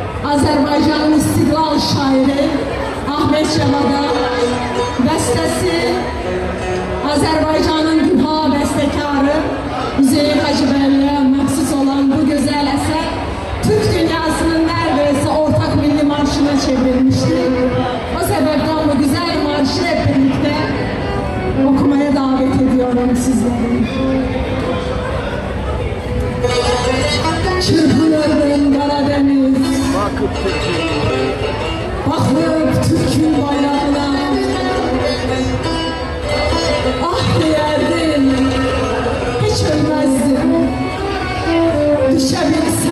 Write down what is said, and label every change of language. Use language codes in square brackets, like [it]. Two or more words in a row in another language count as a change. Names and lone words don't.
[az] Azərbaycanın istiqlal şairi Ahmet Cavada, bəstəsi Azərbaycanın düha bəstəkarı Üzeyir Hacıbəyliyə məxsus olan bu gözəl əsər Türk dünyasının [tr] neredeyse ortak milli marşına çevrilmiştir. O sebepten bu güzel marşı hep birlikte okumaya davet ediyorum sizleri. Çırpınırdın Karadeniz, bakıp Türk'ün bayrağına, ah diyerdin, hiç ölmezdin, düşebilsin.